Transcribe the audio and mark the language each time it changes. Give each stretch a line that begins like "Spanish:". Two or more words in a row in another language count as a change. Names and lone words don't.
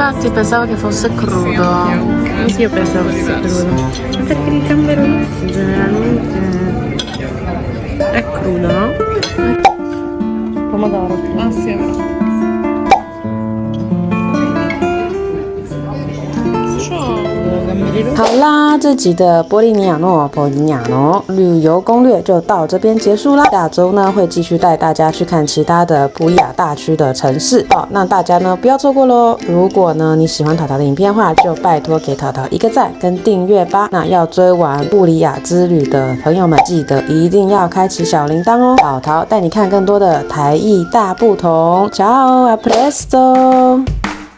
Italian: Infatti pensavo che fosse crudo. Anch'io pensavo fosse crudo. Perché il gambero rosso generalmente è crudo, no? Pomodoro. Ah sì, è vero.
Chinese: 好啦，这集的波利尼亞諾旅遊攻略就到這邊結束啦。下周呢會繼續帶大家去看其他的普里亞大區的城市哦。那大家呢不要錯過嘍。如果呢你喜歡淘淘的影片的話，就拜託給淘淘一個讚跟訂閱吧。那要追完布里亞之旅的朋友們，記得一定要開啟小鈴鐺哦。淘淘帶你看更多的台藝大不同。
Italian: Ciao, a presto!